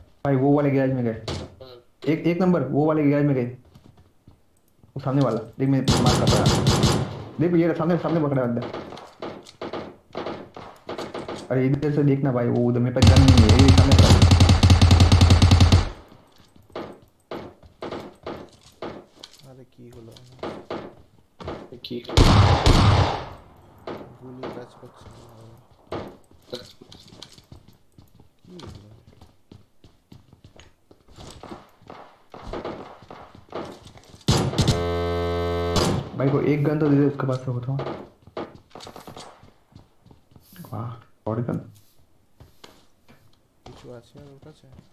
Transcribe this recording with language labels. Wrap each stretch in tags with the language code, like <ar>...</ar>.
<hi>भाई वो वाले गैराज में गए। एक नंबर वो वाले गैराज में गए। वो सामने वाला देख, मैं मार कर रहा। देख ये सामने पकड़ा बंदा। अरे इधर से देखना भाई, वो उधर मेरे पास गन नहीं है, ये सामने पकड़ा।</hi> <bn>अरे की হলো গুলি কাজ করছে না কি হলো</bn> <hi>भाई को एक गन तो दे दे उसके पास से होता हूँ। वाह और गन</hi> <bn>কিছু আছে আর ওর কাছে</bn>